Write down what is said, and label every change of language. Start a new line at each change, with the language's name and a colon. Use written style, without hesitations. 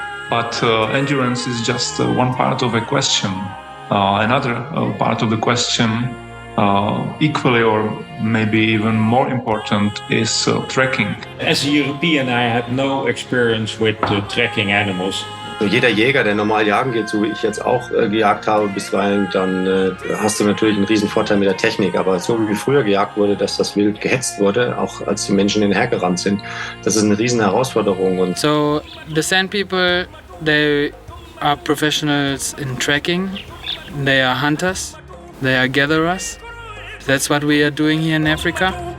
English: But endurance is just one part of a question. Another part of the question, equally or maybe even more important, is tracking. As a European, I had no experience with tracking animals.
German: Jeder Jäger, der normal jagen geht, so wie ich jetzt auch gejagt habe bisweilen, dann hast du natürlich einen riesen Vorteil mit der Technik. Aber so wie früher gejagt wurde, dass das Wild gehetzt wurde, auch als die Menschen hinhergerannt sind, das ist eine riesen Herausforderung. Und
English: so the Sand people, they are professionals in tracking. They are hunters. They are gatherers. That's what we are doing here in Africa.